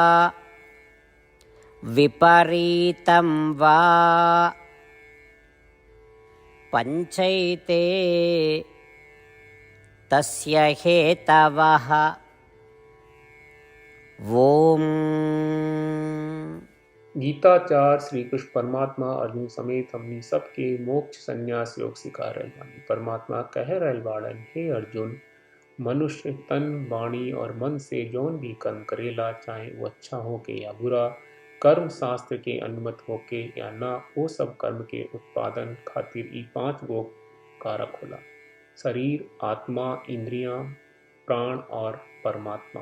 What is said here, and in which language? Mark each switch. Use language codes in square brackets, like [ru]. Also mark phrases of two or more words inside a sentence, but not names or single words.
[sa] विपरीतं वा पञ्चैते तस्य हेतवः। ओम। [bho] गीताचार्य श्री कृष्ण परमात्मा अर्जुन समेत हमनी सबके मोक्ष संन्यास योग सिखा रहल बानी। परमात्मा कह रहल बाड़न, हे अर्जुन, मनुष्य तन वाणी और मन से जौन भी कर्म करेला, चाहे वो अच्छा होके या बुरा, कर्म शास्त्र के अनुमत होके या ना, वो सब कर्म के उत्पादन खातिर ई 5 गो कारक होला: शरीर, आत्मा, इंद्रियां, प्राण और परमात्मा।